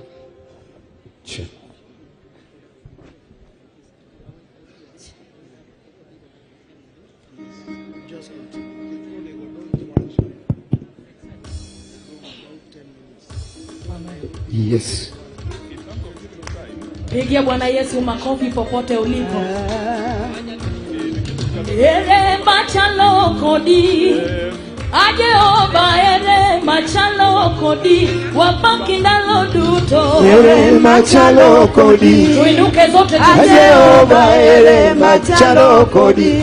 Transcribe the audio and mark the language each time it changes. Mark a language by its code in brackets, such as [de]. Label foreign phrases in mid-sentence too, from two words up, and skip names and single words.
[en] Sure. Yes. [sw] Pigia Bwana Yesu makofi popote ulipo. [luo] Ere machalo kodi. Ajehova ere machalo kodi. Wabaki ndalo duto. Ere machalo kodi. [sw] Tuinuke zote [luo] Ajehova ere machalo kodi.